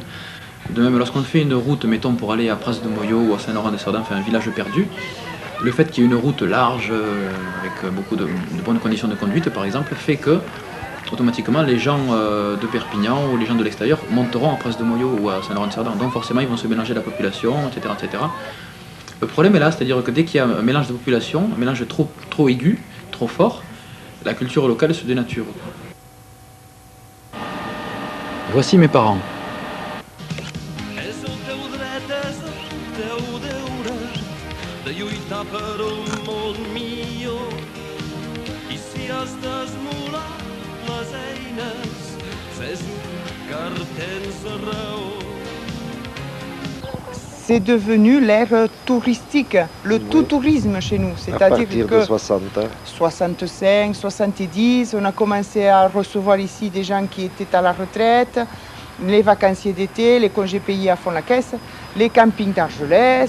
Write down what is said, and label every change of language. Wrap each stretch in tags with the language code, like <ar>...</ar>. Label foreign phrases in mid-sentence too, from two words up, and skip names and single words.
<fr>De même, lorsqu'on fait une route, mettons, pour aller à Pras de Moyo ou à Saint-Laurent-des-Sardins, enfin un village perdu, le fait qu'il y ait une route large, avec beaucoup de bonnes conditions de conduite, par exemple, fait que, automatiquement, les gens de Perpignan ou les gens de l'extérieur monteront à Pras de Moyo ou à Saint-Laurent-des-Sardins. Donc forcément, ils vont se mélanger à la population, etc., etc. Le problème est là, c'est-à-dire que dès qu'il y a un mélange de population, un mélange trop aigu, trop fort, la culture locale se dénature. Voici mes parents.</fr> <ca>És el teu dret, és el teu deure de lluitar per un món millor. I si has d'esmolar les eines, fes-ho, car tens raó.</ca> <fr>C'est devenu l'ère touristique, le tout tourisme chez nous. C'est-à-dire que 65, 70, on a commencé à recevoir ici des gens qui étaient à la retraite, les vacanciers d'été, les congés payés à fond la caisse, les campings d'Argelès.</fr>